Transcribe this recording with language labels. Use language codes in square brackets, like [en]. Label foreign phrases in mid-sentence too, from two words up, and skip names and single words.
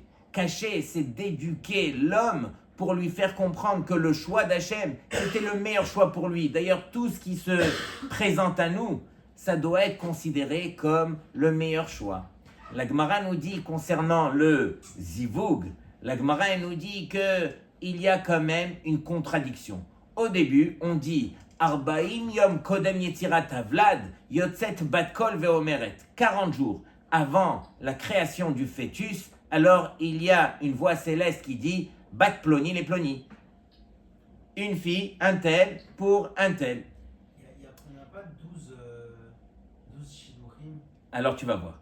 [fr] Caché, c'est d'éduquer l'homme pour lui faire comprendre que le choix d'Hachem, c'était le meilleur choix pour lui. D'ailleurs, tout ce qui se présente à nous, ça doit être considéré comme le meilleur choix. La Gemara nous dit concernant le zivug, la Gemara nous dit qu'il y a quand même une contradiction. [he] Au début, on dit ארבעים יום קודם יצירת הוולד יוצאת בת קול ואומרת. [fr] 40 jours avant la création du fœtus, alors il y a une voix céleste qui dit [he] בת פלוני לפלוני. [fr] Une fille, un tel pour un tel. Il n'y a pas 12 shidurim. Alors tu vas voir.